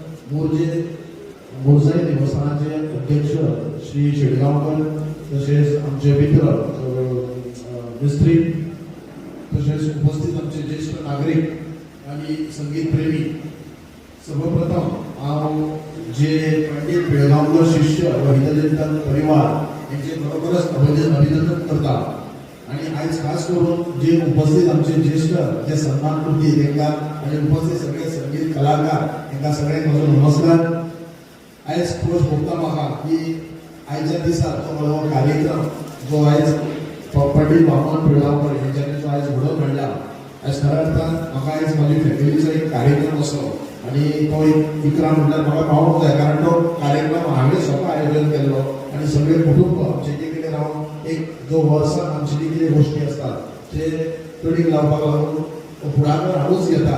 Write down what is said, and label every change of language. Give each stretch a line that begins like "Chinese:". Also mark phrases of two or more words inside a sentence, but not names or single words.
Konkani: मोरजाई देवस्थानाचे अध्यक्ष श्री शेडगावकर तसेच आमचे मित्र मिस्त्री तसेच उपस्थित आमचे ज्येष्ठ नागरिक आणि संगीत प्रेमी. सर्वप्रथम हांव जे पंडित पिळगांवकर शिष्य व हितोरिता परिवार यांचे खरोखरच अभिनंदन करता आणि आज खास करून जे उपस्थित आमचे ज्येष्ठ जे सन्मानकृती तांकां आणि उपस्थित सगळे संगीत कलाकार तांकां सगळ्यांक म्हजो नमस्कार. आयज खोस भोगता म्हाका की आयच्या दिसा तो कार्यक्रम जो आयज पंडित वामन पिळगांवकर हेंच्यांनी जो आयज घडोवन हाडला आयज खऱ्या अर्थान म्हाका आयज म्हाजी फॅमिलीचो एक कार्यक्रम असो आणि तो एक विक्रम म्हटल्यार म्हाका पावूंक जाय कारण तो कार्यक्रम हांवें स्वता आयोजन केल्लो आणि सगळे कुटुंब आमचे जे कितें रावन एक जो वर्सान आमचे जे कितें गोश्टी आसतात ते तडीक लावपाक लागून फुडाकार हांवूच घेता.